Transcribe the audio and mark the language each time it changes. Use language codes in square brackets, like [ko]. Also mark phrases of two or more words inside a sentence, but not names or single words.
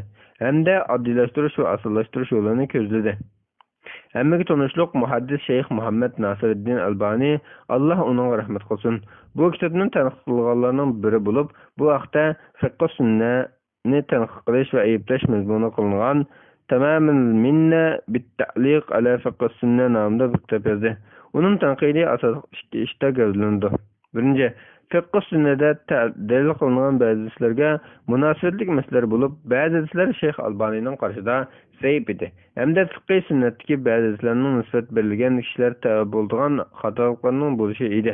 [uz] Hamda oddiylashtirish va osonlashtirish yo'lini ko'zladi. Hammaga tanishliq muhaddis Shayx Muhammad Nasiruddin Albani, Alloh uning rahmat qilsin, bu kitobni tanqid qilganlarning biri bo'lib, bu haqda fiqh sunnani tanqid qilish va ayblash mazmuni qilingan Tamamul minna bit-ta'liq ala fiqh sunna nomida bir kitob yozdi. Uning tanqidiy asosi ikki ishda gavdalandi. Birinchi, fiqh sunnada dalil qilingan ba'zi ishlarga munosabatlik masalalar bo'lib, ba'zi ishlar Shayx Albanining qarshida zaif edi. Hamda fiqh sunnatdagi ba'zi ishlarning nisbat berilgan kishilar tabi bo'lgan xatoliklarning bo'lishi edi.